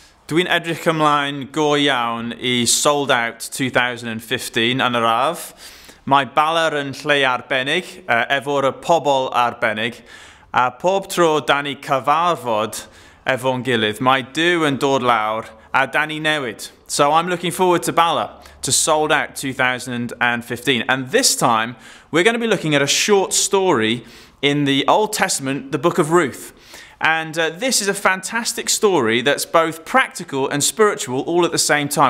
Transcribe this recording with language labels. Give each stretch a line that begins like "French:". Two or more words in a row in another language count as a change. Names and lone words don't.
Welsh: Dwi'n edrych ymlaen go iawn I Sold Out 2015 yn yr araf. Mae Baler yn lle arbennig, efo'r pobl arbennig, a pob tro da ni cyfarfod efo'n gilydd, mae Duw yn dod lawr a da ni newid.
English: So I'm looking forward to Baler, to Sold Out 2015. And this time, we're going to be looking at a short story in the Old Testament, the book of Ruth. And this is a fantastic story that's both practical and spiritual all at the same time.